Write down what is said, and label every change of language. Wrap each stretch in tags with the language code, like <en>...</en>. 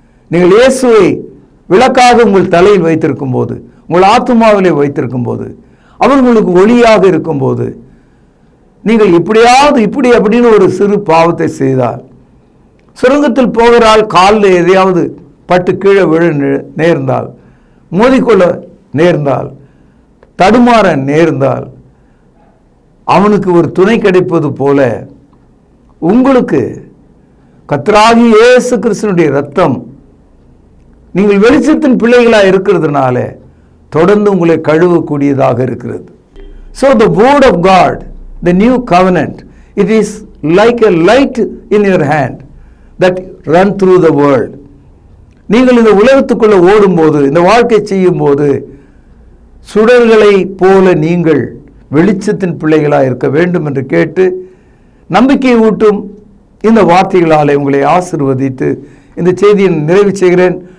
<ta>நீங்கள் இயேசுவை விளக்காக உங்கள் தலையில் வைத்திருக்கும் போது, உங்கள் ஆத்துமாவிலே வைத்திருக்கும் போது, அவர்களுக்கு ஒளியாக இருக்கும்போது, நீங்கள் இப்படியாவது இப்படி அப்படின்னு ஒரு சிறு பாவத்தை செய்தால், சுரங்கத்தில் போகிறால் காலில் எதையாவது பட்டு கீழே விழ நேர்ந்தால், மோதிக்கொள்ள நேர்ந்தால், தடுமாற நேர்ந்தால், அவனுக்கு ஒரு துணை கிடைப்பது போல உங்களுக்கு கர்த்தராகிய இயேசு கிறிஸ்துவினுடைய இரத்தம் நீங்கள் வெளிச்சத்தின் பிள்ளைகளாக இருக்கிறதுனால தொடர்ந்து உங்களை கழுவக்கூடியதாக இருக்கிறது.</ta> <en>So the word of God, the new covenant, it is like a light in your hand that run through the world.</en> <ta>நீங்கள் இந்த உலகத்துக்குள்ள ஓடும்போது, இந்த வாழ்க்கை செய்யும் போது சுடர்களை போல நீங்கள் வெளிச்சத்தின் பிள்ளைகளாக இருக்க வேண்டும் என்று கேட்டு நம்பிக்கையை ஊட்டும் இந்த வார்த்தைகளாலே உங்களை ஆசீர்வதித்து இந்த செய்தியை நிறைவு செய்கிறேன்.</ta>